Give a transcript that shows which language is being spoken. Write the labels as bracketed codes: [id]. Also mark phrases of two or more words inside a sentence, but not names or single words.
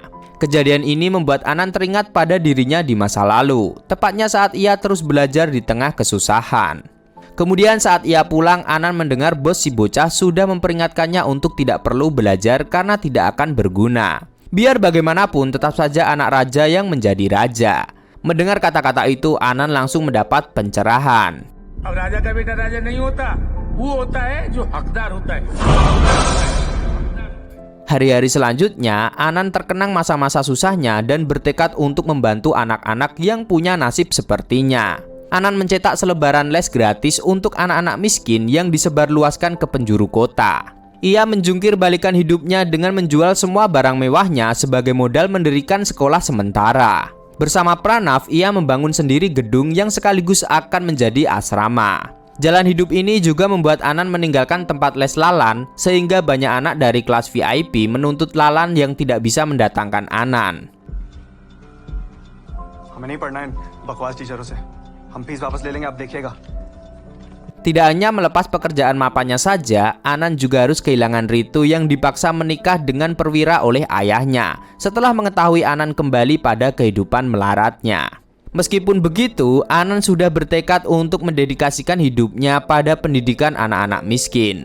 [id] Kejadian ini membuat Anan teringat pada dirinya di masa lalu, tepatnya saat ia terus belajar di tengah kesusahan. Kemudian saat ia pulang, Anan mendengar bos si bocah sudah memperingatkannya untuk tidak perlu belajar karena tidak akan berguna. Biar bagaimanapun tetap saja anak raja yang menjadi raja. Mendengar kata-kata itu, Anan langsung mendapat pencerahan. [hi] अब राजा का बेटा राजा नहीं होता, वो होता है जो हकदार होता है. [id] Hari-hari selanjutnya, Anan terkenang masa-masa susahnya dan bertekad untuk membantu anak-anak yang punya nasib sepertinya. Anan mencetak selebaran les gratis untuk anak-anak miskin yang disebarluaskan ke penjuru kota. Ia menjungkir balikan hidupnya dengan menjual semua barang mewahnya sebagai modal mendirikan sekolah sementara. Bersama Pranav, ia membangun sendiri gedung yang sekaligus akan menjadi asrama. Jalan hidup ini juga membuat Anan meninggalkan tempat les Lalan, sehingga banyak anak dari kelas VIP menuntut Lalan yang tidak bisa mendatangkan Anan. [hi] हमें नहीं पढ़ना है बकवास टीचरों से हम फीस वापस ले लेंगे आप देखिएगा [id] Tidak hanya melepas pekerjaan mapannya saja, Anan juga harus kehilangan Ritu yang dipaksa menikah dengan perwira oleh ayahnya setelah mengetahui Anan kembali pada kehidupan melaratnya. Meskipun begitu, Anan sudah bertekad untuk mendedikasikan hidupnya pada pendidikan anak-anak miskin.